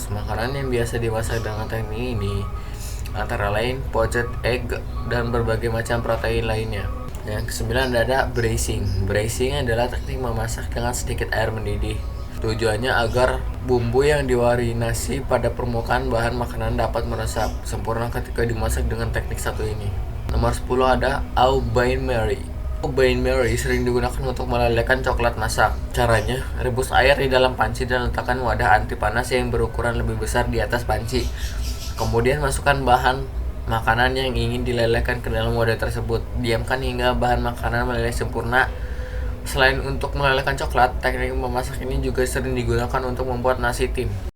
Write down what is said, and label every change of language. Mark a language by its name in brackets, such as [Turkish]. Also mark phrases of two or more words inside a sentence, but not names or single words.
[Indonesian] Makanan yang biasa dimasak dengan teknik ini antara lain [English] poached egg [Indonesian] dan berbagai macam protein lainnya. Yang ke-9 ada braising. Braising adalah teknik memasak dengan sedikit air mendidih. Tujuannya agar bumbu yang dimarinasi pada permukaan bahan makanan dapat meresap sempurna ketika dimasak dengan teknik satu ini. Nomor 10 ada [French] au bain-marie. Au bain-marie [Indonesian] sering digunakan untuk melelehkan coklat masak. Caranya, rebus air di dalam panci dan letakkan wadah anti panas yang berukuran lebih besar di atas panci. Kemudian masukkan bahan makanan yang ingin dilelehkan ke dalam wadah tersebut. Diamkan hingga bahan makanan meleleh sempurna. Selain untuk melelehkan coklat, teknik memasak ini juga sering digunakan untuk membuat nasi tim.